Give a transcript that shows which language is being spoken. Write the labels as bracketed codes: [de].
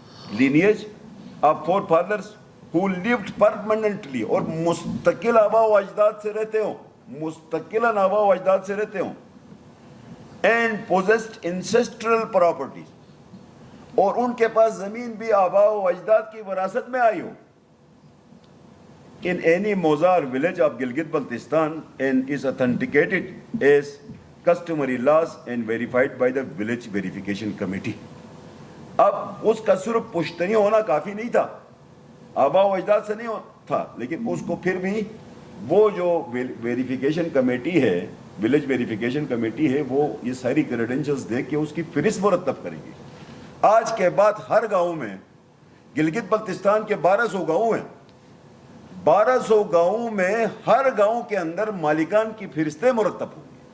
[en] lineage of four fathers who lived permanently, [ur] اور مستقل آبا و اجداد سے رہتے ہوں, مستقلاً آبا و اجداد سے رہتے ہوں. [en] and possessed ancestral properties, [ur] اور ان کے پاس زمین بھی آبا و اجداد کی وراثت میں آئی ہو. [en] in any موضع or village of Gilgit Baltistan and is authenticated as customary laws and verified by the village verification committee. [ur] اب اس کا صرف پشتنی ہونا کافی نہیں تھا, آبا و اجداد سے نہیں تھا, لیکن اس کو پھر بھی وہ جو ویریفیکیشن کمیٹی ہے, ولیج ویریفیکیشن کمیٹی ہے, وہ یہ ساری کریڈنشلز دے کے اس کی فہرست مرتب کریں گی. آج کے بعد ہر گاؤں میں, گلگت بلتستان کے 1200 گاؤں ہیں, 1200 گاؤں میں ہر گاؤں کے اندر مالکان کی فہرستیں مرتب ہوں گی.